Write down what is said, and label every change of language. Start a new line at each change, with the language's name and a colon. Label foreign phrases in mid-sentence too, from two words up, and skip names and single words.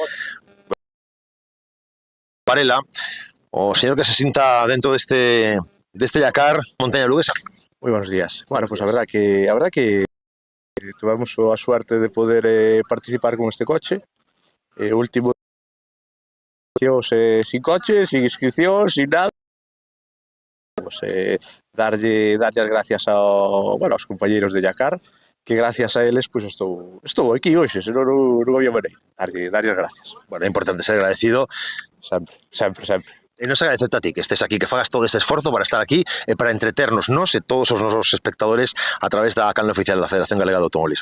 Spanish: Varela, o señor que se sienta dentro de este Dakar, montaña luguesa. Muy buenos días. Bueno, pues a verdad que tuvimos a suerte de poder participar con este coche. Último sin coche, sin inscripción, sin nada.
Galician: Pues darlle as gracias aos compañeros de Dakar, que gracias a eles pues estou aquí hoxe, senón non había maneira. Darlle as gracias. Bueno, é importante ser agradecido. Sempre. E nos agradecerte a ti que estés aquí, que fagas todo este esforzo para estar aquí e para entreternos nos e todos os nosos espectadores a través da canle oficial da Federación Galega de Automobilismo.